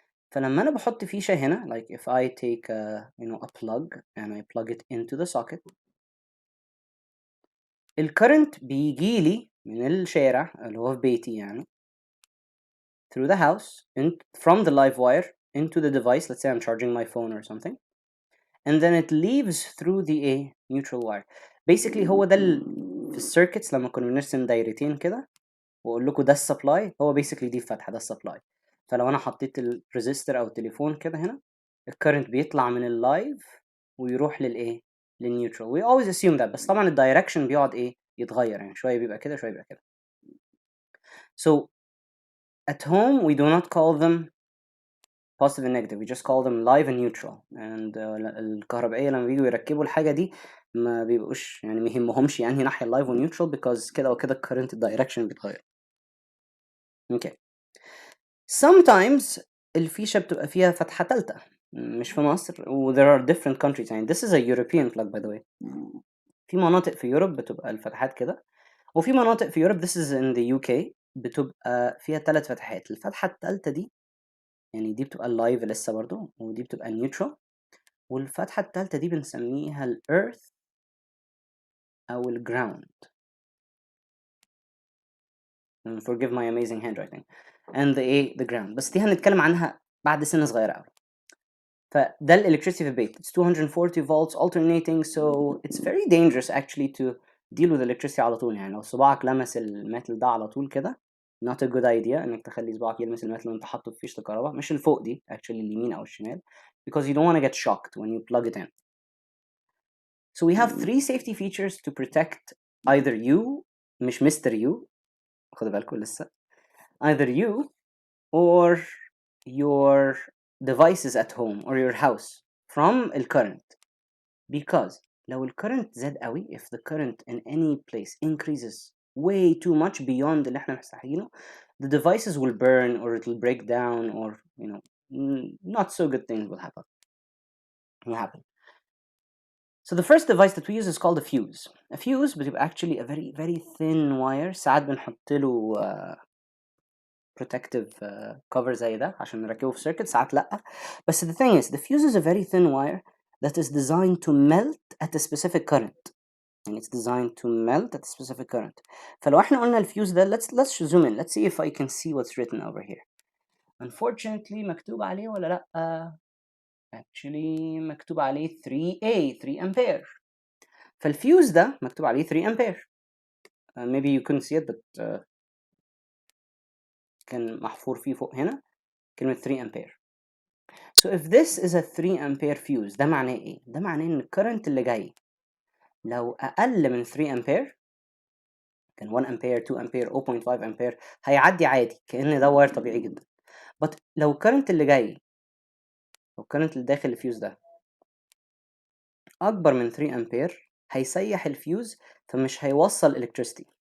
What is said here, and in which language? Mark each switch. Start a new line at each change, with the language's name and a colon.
Arabic: فلما أنا بحط فيشة هنا
English: like if I take a plug and I plug it into the socket
Arabic: الكرنت بيجيلي من الشارع اللي هو في بيتي يعني
English: through the house from the live wire into the device. Let's say I'm charging my phone or something and then it leaves through the neutral wire.
Arabic: Basically هو ده في السيركتس لما كنا بنرسم دايرتين كده واقول لكم ده السبلاي هو basically دي الفتحة ده السبلاي. فلو انا حطيت الريزيستور او التليفون كده هنا الكرنت بيطلع من اللايف ويروح للنيوترال.
English: we always assume that
Arabic: بس طبعا الدايركشن بيقعد يتغير يعني شوية بيبقى كده شوية بيبقى كده.
English: So at home we do not call them positive and negative we just call them live and neutral and
Arabic: الكهربائية لما بييجوا يركبوا الحاجة دي ما بيبقوش يعني ما يهمهمش يعني ناحية اللايف والنيوترال
English: because
Arabic: كده وكده الكرنت الدايركشن بيتغير.
English: okay. sometimes
Arabic: الفيشة بتبقى فيها فتحة تالتة مش في مصر و
English: there are different countries يعني this is a European plug by the way.
Arabic: في مناطق في يوروب بتبقى الفتحات كده وفي مناطق في يوروب
English: this is in the UK
Arabic: بتبقى فيها 3 فتحات. الفتحة التالتة دي يعني دي بتبقى اللايف لسه برضو ودي بتبقى النيوترال والفتحة التالتة دي بنسميها الإيرث أو الجراوند.
English: forgive my amazing handwriting, and the ground.
Arabic: بس دي هنتكلم عنها بعد سنة صغيرة قوي. فده electricity في البيت.
English: It's 240 volts alternating, so it's very dangerous actually to deal with electricity
Arabic: على طول. يعني لو صباعك لمس الميتال ده على طول كده
English: not a good idea
Arabic: انك تخلي صباعك يلمس الميتال وانت حاطه في فيشة الكهرباء، مش الفوق دي actually اليمين او الشمال,
English: because you don't want to get shocked when you plug it in. So we have 3 safety features to protect either you, مش Mr. You,
Arabic: خدوا بالكم لسه,
English: either you or your devices at home or your house from the current. Because
Arabic: لو current زاد قوي,
English: if the current in any place increases way too much beyond
Arabic: اللي احنا محتاجينه,
English: the devices will burn or it will break down, or not so good things will happen. So the first device that we use is called a fuse. A fuse بتبقى actually a very very thin wire.
Arabic: ساعات بنحط له
English: protective cover
Arabic: زي ده عشان نركبه في circuit, ساعات لأ.
English: بس the thing is, the fuse is a very thin wire that is designed to melt at a specific current. And it's designed to melt at a specific current.
Arabic: فلو احنا قلنا الفيوز ده,
English: let's zoom in. Let's see if I can see what's written over here.
Arabic: Unfortunately مكتوب عليه ولا لأ؟ Actually مكتوب عليه 3A, 3 ampere. فالفيوز ده مكتوب عليه 3 ampere.
English: Maybe you couldn't see it, but
Arabic: كان محفور فيه فوق هنا كلمة
English: 3 ampere. So if this is a 3 ampere fuse,
Arabic: ده معناه ايه؟ ده معناه ان الكرنت اللي جاي لو اقل من 3 ampere, كان 1 ampere, 2 ampere, 0.5 ampere, هيعدي عادي كأن ده واير طبيعي جدا. But لو الكرنت اللي جاي, لو الكرنت اللي داخل الفيوز ده اكبر من 3 ampere, هيسيح الفيوز فمش هيوصل electricity.